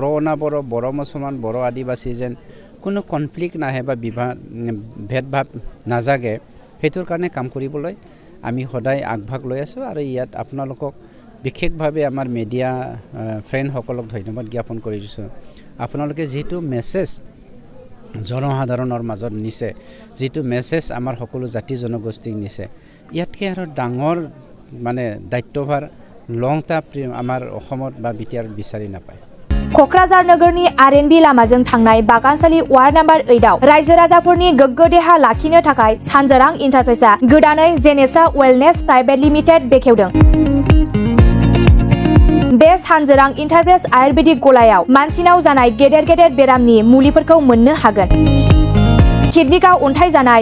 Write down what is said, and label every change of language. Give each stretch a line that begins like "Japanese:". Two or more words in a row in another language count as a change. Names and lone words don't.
Assamese: অনাবড় বড় মুছলমান বড় আদিবাসী যেন কোনো কনফ্লিক্ট নাহে বা ভেদভাৱ নাজাগে হেতুৰ কাৰণে কাম কৰিবলৈ আমি সদায় আগভাগ লৈ আছো আৰু ইয়াত আপোনালোকক বিশেষভাৱে আমাৰ
English: media friend
Assamese: সকলক ধন্যবাদ জ্ঞাপন কৰিছো আপোনালোকে যেটো মেছেজ জনসাধাৰণৰ মাজত নিছে যেটো মেছেজ আমাৰ সকলো জাতি জনগোষ্ঠীক নিছে ইয়াতকে আৰু ডাঙৰ মানে দায়িত্বভাৰ লংটা আমাৰ অসমত বা বিটিআৰত বিচাৰি নাপায়
Bodo: क'क्राझार नोगोरनि आरएनबी लामाजों थांनाय बागानसालि
English: ward number
Bodo: 8 आव रायजो राजाफोरनि गोग्गो देहा लाखिनो थाखाय सानजारां इन्टारप्राइजआ गोदानै जेनेसा वेलनेस प्राइवेट लिमिटेड बेखेवदों बे सानजारां इन्टारप्राइज आयुर्वेदिक गलायाव मानसिनाव जानाय गेदेर गेदेर बेरामनि मुलिफोरखौ मोननो हागोन किडनिकाव अन्थाइ जानाय